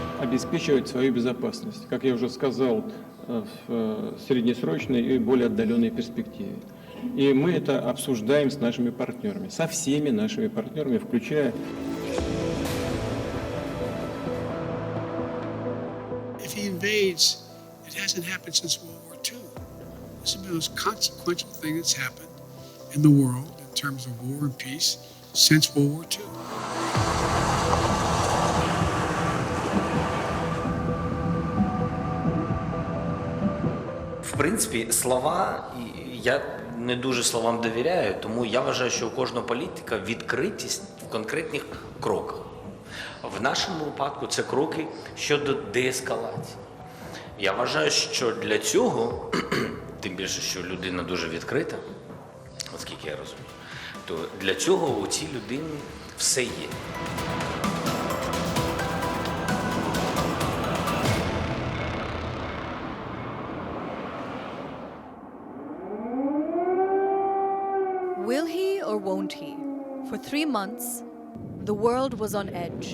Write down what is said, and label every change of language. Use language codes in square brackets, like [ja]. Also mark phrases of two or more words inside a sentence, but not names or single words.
[ru] обеспечивать свою безопасность, как я уже сказал, в среднесрочной и более отдаленной перспективе. И мы это обсуждаем с нашими партнерами, со всеми нашими партнерами, включая... [en] If he invades, it hasn't happened since World War II. This has been the most consequential thing that's happened in the world in terms of war and peace since World War II. [uk] В принципі, слова, я не дуже словам довіряю, тому я вважаю, що у кожного політика відкритість в конкретних кроках. В нашому випадку це кроки щодо деескалації. Я вважаю, що для цього, тим більше, що людина дуже відкрита, оскільки я розумію, то для цього у цій людині все є. [en] Will he or won't he? For 3 months, the world was on edge.